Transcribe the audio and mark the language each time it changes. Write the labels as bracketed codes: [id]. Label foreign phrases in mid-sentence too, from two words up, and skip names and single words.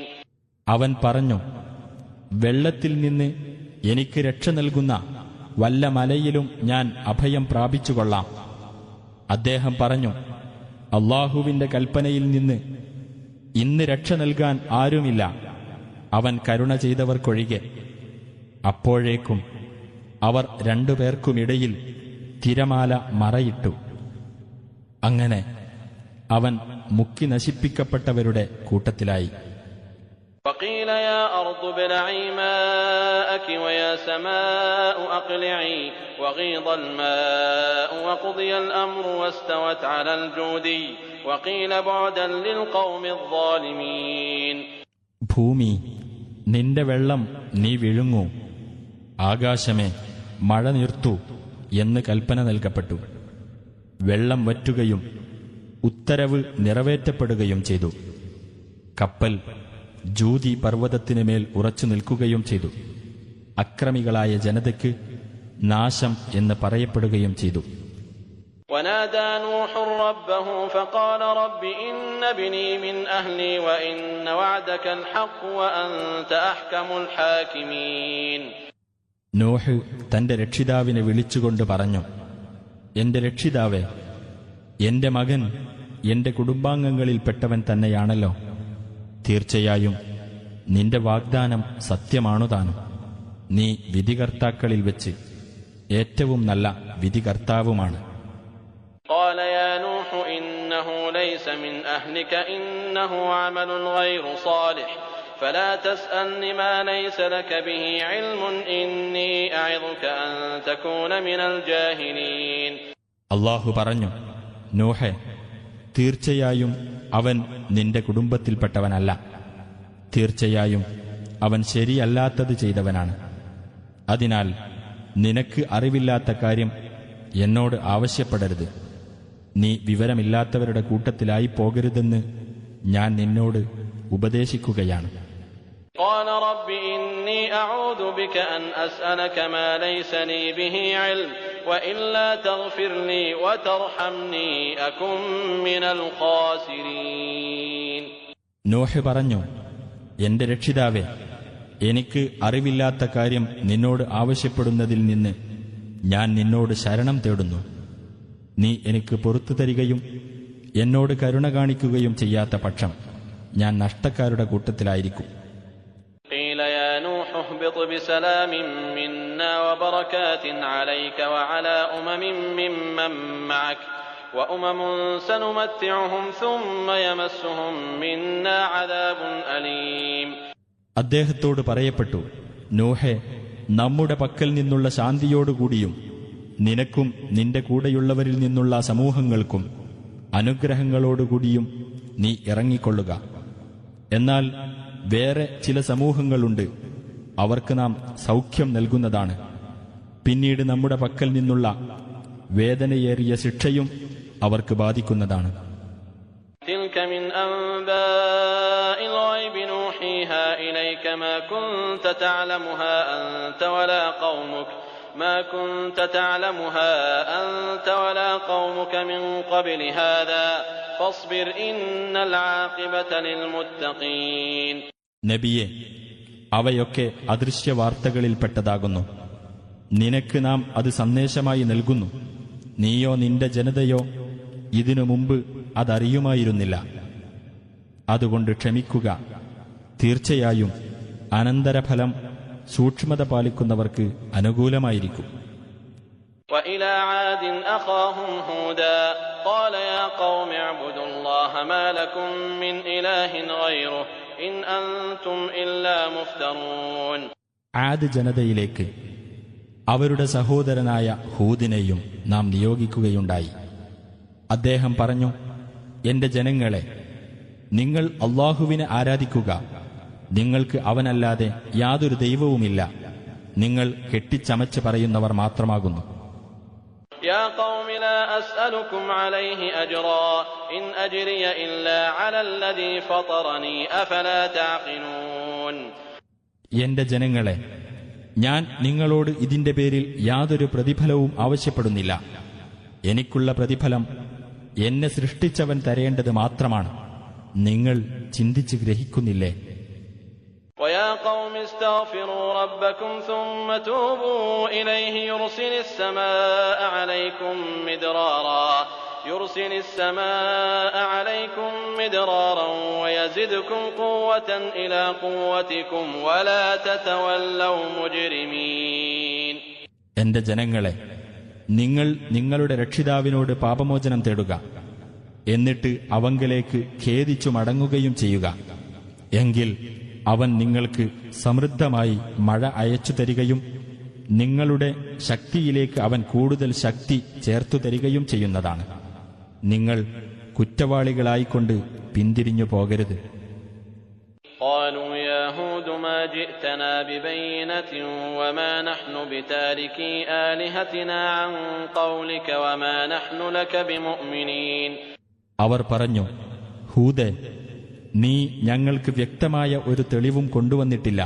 [ml] അവൻ പറഞ്ഞു, വെള്ളത്തിൽ നിന്ന് എനിക്ക് രക്ഷ നൽകുന്ന വല്ല മലയിലും ഞാൻ അഭയം പ്രാപിച്ചുകൊള്ളാം. അദ്ദേഹം പറഞ്ഞു, അല്ലാഹുവിന്റെ കൽപ്പനയിൽ നിന്ന് ഇന്ന് രക്ഷ നൽകാൻ ആരുമില്ല, അവൻ കരുണ ചെയ്തവർക്കൊഴികെ. അപ്പോഴേക്കും അവർ രണ്ടുപേർക്കുമിടയിൽ തിരമാല മറയിട്ടു. അങ്ങനെ അവൻ മുക്കി നശിപ്പിക്കപ്പെട്ടവരുടെ കൂട്ടത്തിലായി. [ar] وقيل يا أرض ابلعي ماءك ويا سماء أقلعي وغيض الماء وقضي الأمر واستوت على الجودي وقيل بعدا للقوم الظالمين. [ml] ഭൂമി, നിന്റെ വെള്ളം നീ വിഴുങ്ങൂ, ആകാശമേ മഴ നിർത്തൂ എന്ന് കൽപ്പന നൽകപ്പെട്ടു. വെള്ളം വറ്റുകയും ഉത്തരവ് നിറവേറ്റപ്പെടുകയും ചെയ്തു. കപ്പൽ ജൂതി പർവ്വതത്തിനുമേൽ ഉറച്ചു നിൽക്കുകയും ചെയ്തു. അക്രമികളായ ജനതയ്ക്ക് നാശം എന്ന് പറയപ്പെടുകയും ചെയ്തു. [ar] ونادى نوح ربه فقال رب إن ابني من أهلي وإن وعدك الحق وأنت أحكم الحاكمين. [ml] നോഹ് തന്റെ രക്ഷിതാവിനെ വിളിച്ചുകൊണ്ട് പറഞ്ഞു, എന്റെ രക്ഷിതാവേ, എന്റെ മകൻ എന്റെ കുടുംബാംഗങ്ങളിൽപ്പെട്ടവൻ തന്നെയാണല്ലോ. തീർച്ചയായും നിന്റെ വാഗ്ദാനം സത്യമാണുതാനും. നീ വിധികർത്താക്കളിൽ വെച്ച് ഏറ്റവും നല്ല വിധികർത്താവുമാണ്. [ar] قال يا نوح إنه ليس من أهلك إنه عمل غير صالح فلا تسألني ما ليس لك به علم إني أعظك أن تكون من الجاهلين. [ml] അല്ലാഹു പറഞ്ഞു, നോഹേ, തീർച്ചയായും അവൻ നിന്റെ കുടുംബത്തിൽപ്പെട്ടവനല്ല. തീർച്ചയായും അവൻ ശരിയല്ലാത്തത് ചെയ്തവനാണ്. അതിനാൽ നിനക്ക് അറിവില്ലാത്ത കാര്യം എന്നോട് ആവശ്യപ്പെടരുത്. നീ വിവരമില്ലാത്തവരുടെ കൂട്ടത്തിലായി പോകരുതെന്ന് ഞാൻ നിന്നോട് ഉപദേശിക്കുകയാണ്. [ar] قال رب إني أعوذ بك أن أسألك ما ليس لي به علم وإلا تغفر لي وترحمني أكن من الخاسرين. [ml] നോഹ് പറഞ്ഞു, എന്റെ രക്ഷിതാവേ, എനിക്ക് അറിവില്ലാത്ത കാര്യം നിന്നോട് ആവശ്യപ്പെടുന്നതിൽ നിന്ന് ഞാൻ നിന്നോട് ശരണം തേടുന്നു. നീ എനിക്ക് പുറത്തു തരികയും എന്നോട് കരുണ കാണിക്കുകയും ചെയ്യാത്ത പക്ഷം ഞാൻ നഷ്ടക്കാരുടെ കൂട്ടത്തിലായിരിക്കും. [ar] قيل يا نوح اهبط بسلام منا وبركات عليك وعلى أمم ممن معك وأمم سنمتعهم ثم يمسهم منا عذاب أليم. [ml] അദ്ദേഹത്തോട് പറയപ്പെട്ടു, നോഹേ, നമ്മുടെ പക്കൽ നിന്നുള്ള ശാന്തിയോടുകൂടിയും നിനക്കും നിന്റെ കൂടെയുള്ളവരിൽ നിന്നുള്ള സമൂഹങ്ങൾക്കും അനുഗ്രഹങ്ങളോടുകൂടിയും നീ ഇറങ്ങിക്കൊള്ളുക. എന്നാൽ വേറെ ചില സമൂഹങ്ങളുണ്ട്, അവർക്ക് നാം സൗഖ്യം നൽകുന്നതാണ്. പിന്നീട് നമ്മുടെ പക്കൽ നിന്നുള്ള വേദനയേറിയ ശിക്ഷയും അവർക്ക് ബാധിക്കുന്നതാണ്. [ar] تلك من أنباء الغيب نوحيها إليك ما كنت تعلمها أنت ولا قومك من قبل هذا فاصبر إن العاقبة للمتقين. [ml] നബിയെ, അവയൊക്കെ അദൃശ്യവാർത്തകളിൽപ്പെട്ടതാകുന്നു. നിനക്ക് നാം അത് സന്ദേശമായി നൽകുന്നു. നീയോ നിന്റെ ജനതയോ ഇതിനു മുമ്പ് അതറിയുമായിരുന്നില്ല. അതുകൊണ്ട് ക്ഷമിക്കുക. തീർച്ചയായും അനന്തരഫലം സൂക്ഷ്മത പാലിക്കുന്നവർക്ക് അനുകൂലമായിരിക്കും. [ar] وإلى عاد أخاهم هودا قال يا قوم اعبدوا الله ما لكم من إله غيره إن أنتم إلا مفترون. [ml] ആദ് ജനതയിലേക്ക് അവരുടെ സഹോദരനായ ഹൂദിനെയും നാം നിയോഗിക്കുകയുണ്ടായി. അദ്ദേഹം പറഞ്ഞു, എന്റെ ജനങ്ങളെ, നിങ്ങൾ അല്ലാഹുവിനെ ആരാധിക്കുക. നിങ്ങൾക്ക് അവനല്ലാതെ യാതൊരു ദൈവവുമില്ല. നിങ്ങൾ കെട്ടിച്ചമച്ച് പറയുന്നവർ മാത്രമാകുന്നു. [ar] يا قوم لا أسألكم عليه أجرا إن أجري إلا على الذي فطرني أفلا تعقلون. [ml] എന്റെ ജനങ്ങളെ, ഞാൻ നിങ്ങളോട് ഇതിന്റെ പേരിൽ യാതൊരു പ്രതിഫലവും ആവശ്യപ്പെടുന്നില്ല. എനിക്കുള്ള പ്രതിഫലം എന്നെ സൃഷ്ടിച്ചവൻ തരേണ്ടത് മാത്രമാണ്. നിങ്ങൾ ചിന്തിച്ച് ഗ്രഹിക്കുന്നില്ലേ? [ar] وَيَا قَوْمِ اسْتَغْفِرُوا رَبَّكُمْ ثُمَّ تُوبُوا إِلَيْهِ يُرْسِلِ السَّمَاءَ عَلَيْكُمْ مِدْرَارًا وَيَزِدْكُمْ قُوَّةً إِلَى قُوَّتِكُمْ وَلَا تَتَوَلَّوْا مُجْرِمِينَ. [ml] എന്റെ ജനങ്ങളെ, നിങ്ങൾ നിങ്ങളുടെ രക്ഷിതാവിനോട് പാപമോചനം തേടുക, എന്നിട്ട് അവങ്കലേക്ക് ഖേദിച്ചു മടങ്ങുകയും ചെയ്യുക. എങ്കിൽ അവൻ നിങ്ങൾക്ക് സമൃദ്ധമായി മഴ അയച്ചു തരികയും നിങ്ങളുടെ ശക്തിയിലേക്ക് അവൻ കൂടുതൽ ശക്തി ചേർത്തു തരികയും ചെയ്യുന്നതാണ്. നിങ്ങൾ കുറ്റവാളികളായിക്കൊണ്ട് പിന്തിരിഞ്ഞു പോകരുത്. [ar] قالوا يا هود ما جئتنا ببينة وما نحن بتاركي آلهتنا عن قولك وما نحن لك بمؤمنين. [ml] അവർ പറഞ്ഞു, ഹൂദേ, നീ ഞങ്ങൾക്ക് വ്യക്തമായ ഒരു തെളിവും കൊണ്ടുവന്നിട്ടില്ല.